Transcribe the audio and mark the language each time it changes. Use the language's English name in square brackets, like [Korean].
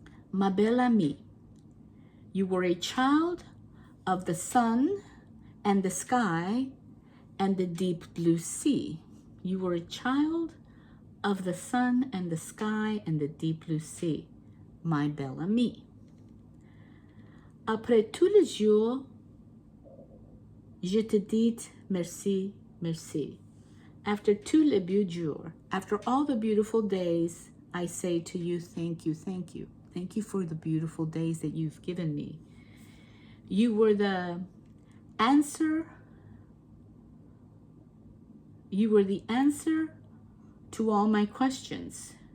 [English] Ma Belle Amie, you were a child of the sun and the sky and the deep blue sea. You were a child of the sun and the sky and the deep blue sea, my Belle Amie. [French] Après tous les jours, je te dis merci, merci. [English] After [French] tous les beaux jours, [English] after all the beautiful days, I say to you, thank you, thank you. Thank you for the beautiful days that you've given me. You were the answer. You were the answer to all my questions.